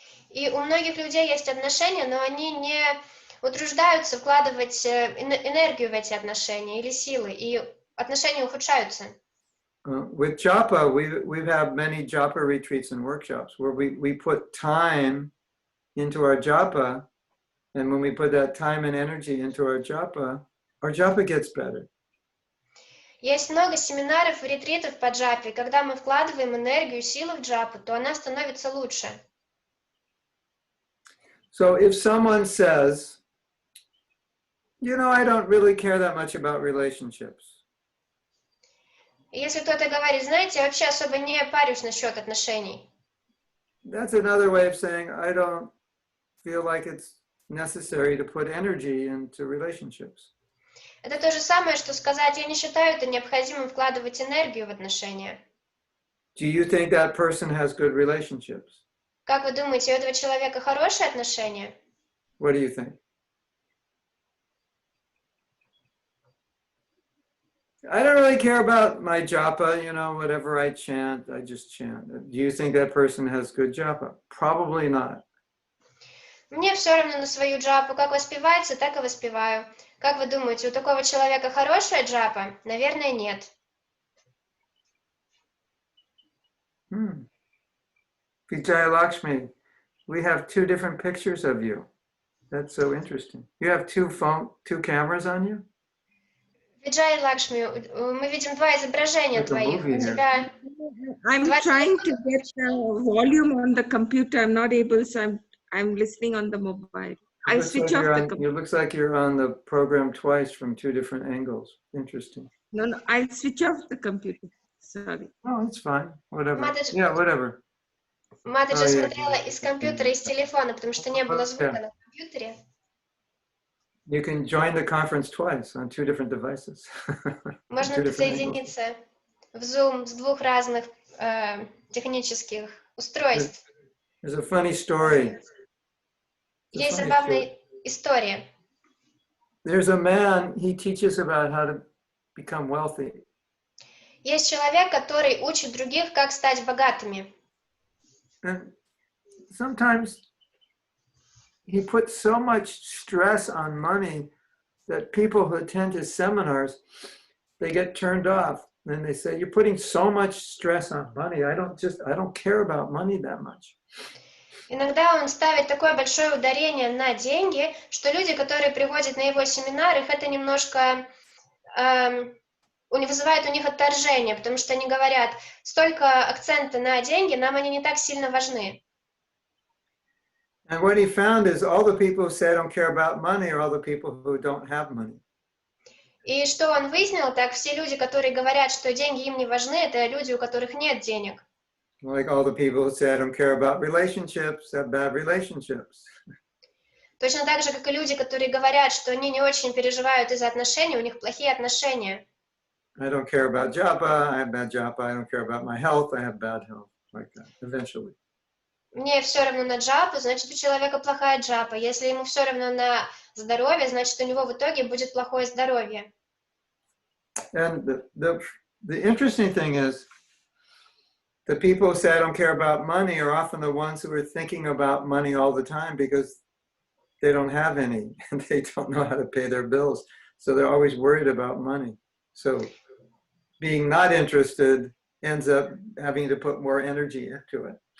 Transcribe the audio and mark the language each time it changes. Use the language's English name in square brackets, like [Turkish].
[Russian] И у многих людей есть отношения, но они не утруждаются вкладывать энергию в эти отношения или силы, и отношения ухудшаются. [English] With japa, we've had many japa retreats and workshops where we put time into our japa, and when we put that time and energy into our japa gets better. [Russian] Есть много семинаров и ретритов по джапе. Когда мы вкладываем энергию и силу в джапу, то она становится лучше. [English] So if someone says, I don't really care that much about relationships. [Russian] Если кто-то говорит, знаете, я вообще особо не парюсь насчет отношений. [English] That's another way of saying, I don't feel like it's necessary to put energy into relationships. [Russian] Это то же самое, что сказать, я не считаю это необходимым вкладывать энергию в отношения. [English] Do you think that person has good relationships? [Russian] Как вы думаете, у этого человека хорошие отношения? [English] What do you think? I don't really care about my japa, whatever I chant, I just chant. Do you think that person has good japa? Probably not. [Russian] Мне все равно на свою джапу. Как воспевается, так и воспеваю. Как вы думаете, у такого человека хорошая джапа? Наверное, нет. [English] Vijaya Lakshmi, we have two different pictures of you. That's so interesting. You have two cameras on you? [Russian] Vijaya Lakshmi, мы видим два изображения твоих. У тебя... [English] I'm trying to get the volume on the computer. I'm not able, so I'm listening on the mobile. I'll switch off the computer. It looks like you're on the program twice from two different angles. Interesting. No, I'll switch off the computer. Sorry. Oh, it's fine. Whatever. Yeah, whatever. [Russian] Матаджи смотрела из компьютера, из телефона, потому что не было звука на компьютере. [English] You can join the conference twice on two different devices. [Russian] Можно присоединиться в Zoom с двух разных технических устройств. [English] There's a funny story. [Russian] Есть забавная история. [English] There's a man, he teaches about how to become wealthy. [Russian] Есть человек, который учит других, как стать богатыми. [English] And sometimes he puts so much stress on money that people who attend his seminars, they get turned off. And they say, you're putting so much stress on money. I don't care about money that much. [Russian] Иногда он ставит такое большое ударение на деньги, что люди, которые приходят на его семинар, их это немножко вызывает у них отторжение, потому что они говорят, столько акцента на деньги, нам они не так сильно важны. [English] And what he found is all the people who say I don't care about money are all the people who don't have money. [Russian] И что он выяснил, так все люди, которые говорят, что деньги им не важны, это люди, у которых нет денег. [English] Like all the people who say I don't care about relationships have bad relationships. [Russian] Точно так же, как и люди, которые говорят, что они не очень переживают из-за отношений, у них плохие отношения. [English] I don't care about japa, I have bad japa. I don't care about my health, I have bad health. Like that, eventually. [Russian] Мне все равно на джапу, значит, у человека плохая джапа. Если ему все равно на здоровье, значит, у него в итоге будет плохое здоровье. [English] And the interesting thing is, the people who say I don't care about money are often the ones who are thinking about money all the time because they don't have any and they don't know how to pay their bills. So they're always worried about money. So being not interested ends up having to put more energy into it.